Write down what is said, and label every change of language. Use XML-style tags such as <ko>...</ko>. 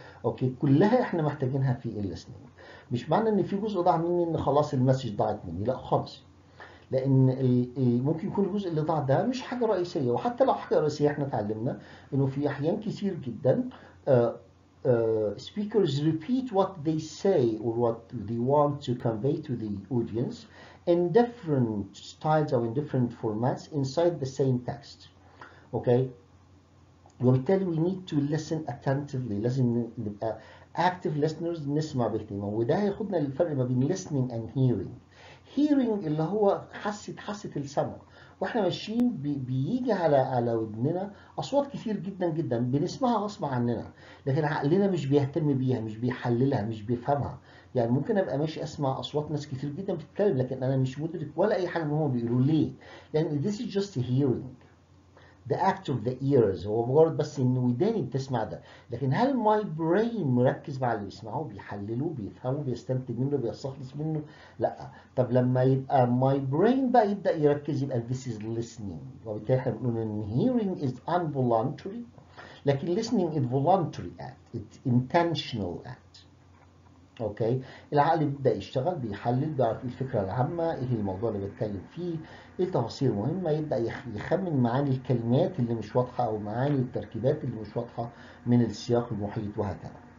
<ar>اوكي، كلها احنا محتاجينها في listening. مش معنى ان في جزء ضاع مني ان خلاص المسج ضاعت مني، لا خالص. لان ممكن يكون الجزء اللي ضاع ده مش حاجه رئيسيه، وحتى لو حاجه رئيسيه احنا اتعلمنا انه في احيان كتير جدا</ar> <en>speakers repeat what they say or what they want to convey to the audience in different styles or in different formats inside the same text. Okay, وبالتالي we need to listen attentively.</en> <ar>لازم نبقى active listeners، نسمع باهتمام. وده هياخدنا للفرق ما بين</ar> <en>listening and hearing.</en> <ar>hearing اللي هو حاسة السمع، واحنا ماشيين بيجي على ودننا اصوات كتير جدا جدا بنسمعها غصب عننا، لكن عقلنا مش بيهتم بيها، مش بيحللها، مش بيفهمها. يعني ممكن ابقى ماشي اسمع اصوات ناس كتير جدا بتتكلم، لكن انا مش مدرك ولا اي حاجه من هم بيقولوا ليه، لان</ar> <en>this is just hearing. the act of the ears،</en> <ar>هو مجرد بس ان وداني بتسمع ده. لكن هل my brain مركز مع اللي بيسمعه، بيحلله، بيفهمه، بيستنتج منه، بيستخلص منه؟ لا. طب لما يبقى my brain بقى يبدأ يركز، يبقى</ar> <en>this is listening.</en> <ar>وبالتالي احنا بنقول ان</ar> <en>hearing is involuntary،</en> <ar>لكن</ar> <en>listening is voluntary act، it's intentional act.</en> <ar>اوكي، العقل بيبدأ يشتغل، بيحلل، بيعرف ايه الفكرة العامة، ايه الموضوع اللي بيتكلم فيه، ايه التفاصيل المهمة، يبدأ يخمن معاني الكلمات اللي مش واضحة او معاني التركيبات اللي مش واضحة من السياق المحيط وهكذا.</ar>